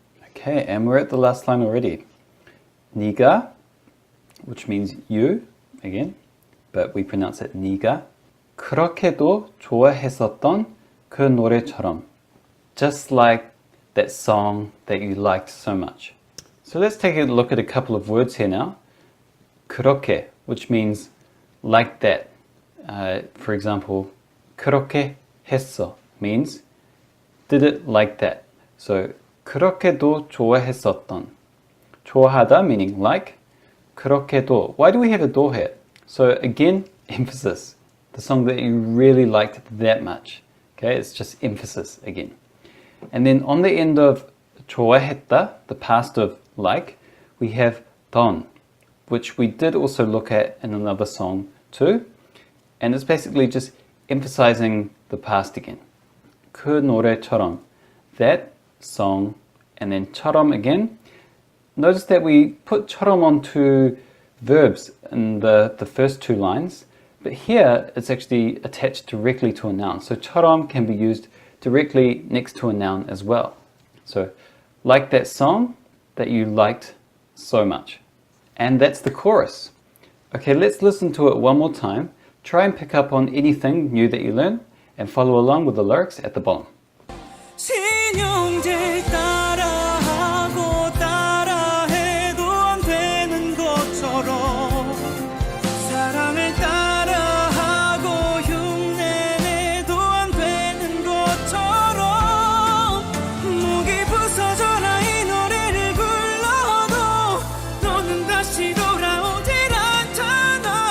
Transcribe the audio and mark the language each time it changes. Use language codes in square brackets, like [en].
[en] Okay, and we're at the last line already. 네가, which means you, again, but we pronounce it 네가. [ko] 그렇게도 좋아했었던 그 노래처럼. [en] Just like that song that you liked so much. So let's take a look at a couple of words here now. 그렇게, which means like that. For example, [ko] 그렇게 했어 [en] means did it like that. [ko] So 그렇게도 좋아했었던. [en] 좋아하다 meaning like. 그렇게도. Why do we have a 도 here? So again, emphasis. The song that you really liked that much. Okay, it's just emphasis again. And then on the end of 좋아했다, the past of like, we have 던, which we did also look at in another song too. And it's basically just emphasizing the past again. [ko] 그 노래처럼, [en] that song, and then 처럼 again. Notice that we put 처럼 onto verbs in the first two lines, but here it's actually attached directly to a noun. So 처럼 can be used directly next to a noun as well. So like that song that you liked so much. And that's the chorus. Okay, let's listen to it one more time. Try and pick up on anything new that you learn and follow along with the lyrics at the bottom. [ko] Shin Yong Jae 따라하고 따라해도 안 되는 것처럼 사랑을 따라하고 흉내내도 안 되는 것처럼 목이 부서져라 이 노래를 불러도 너는 다시 돌아오질 않잖아.